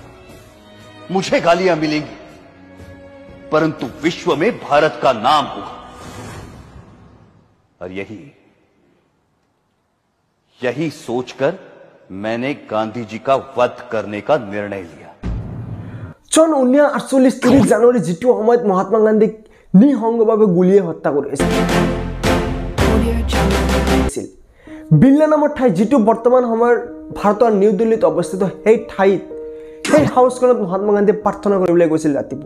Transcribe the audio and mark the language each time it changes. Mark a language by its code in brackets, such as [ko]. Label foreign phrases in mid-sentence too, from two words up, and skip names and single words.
[hi] मुझे गालियां मिलेंगी, परंतु विश्व में भारत का नाम होगा। और यही सोचकर मैंने गांधी जी का वध करने का निर्णय लिया। [as] सन 1948 30 জানুৱাৰী যেটো সময়ত মহাত্মা গান্ধীক নিঃসংগভাৱে গুলিয়ে হত্যা কৰিছিল। বিল্লা নামৰ ঠাই যেটো বৰ্তমান সময়ৰ ভাৰতৰ নিউ দিল্লীত অৱস্থিত, সেই হাউচখনত মহাত্মা গান্ধী প্ৰাৰ্থনা কৰিবলৈ গৈছিল ৰাতিপুৱা।